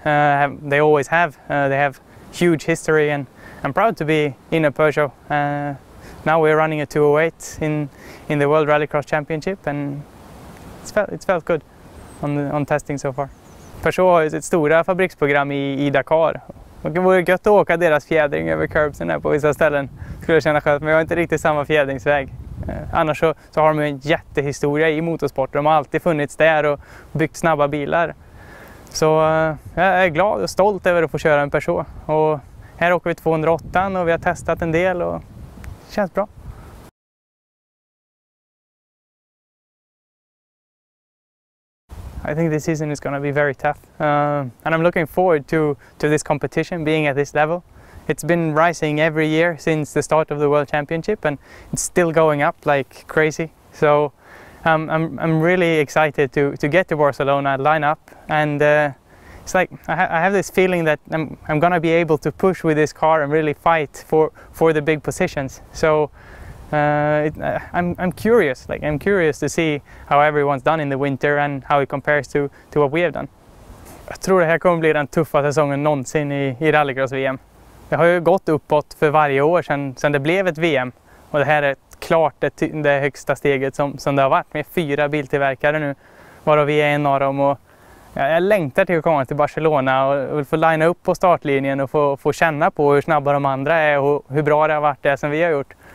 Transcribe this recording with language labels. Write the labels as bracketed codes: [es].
[en] They always have. They have huge history, and I'm proud to be in a Peugeot. Now we're running a 208 in the World Rallycross Championship, and it's felt good on testing so far. [sv] Peugeot har ju sitt stora fabriksprogram i Dakar. Det vore gött att åka deras fjädring över curbsen här på vissa ställen. Skulle jag känna själv, men jag har inte riktigt samma fjädringsväg. Annars så har de en jättehistoria i motorsport. De har alltid funnits där och byggt snabba bilar. Så jag är glad och stolt över att få köra en Peugeot. Och här åker vi 208 och vi har testat en del och det känns bra. [en] I think this season is going to be very tough, and I'm looking forward to this competition being at this level. It's been rising every year since the start of the World Championship, and it's still going up like crazy. So I'm really excited to get to Barcelona, line up, and it's like I have this feeling that I'm going to be able to push with this car and really fight for the big positions. So I'm curious. Like, I'm curious to see how everyone's done in the winter and how it compares to what we have done. [sv] Jag tror det här kommer bli den tuffa säsongen någonsin i rallycross-VM. Det har ju gått uppåt för varje år sedan det blev ett VM. Och det här är klart det högsta steget som det har varit med 4 biltillverkare nu. Varav vi är en av dem. Och jag längtar till att komma till Barcelona och få linea upp på startlinjen och få känna på hur snabba de andra är och hur bra det har varit det som vi har gjort.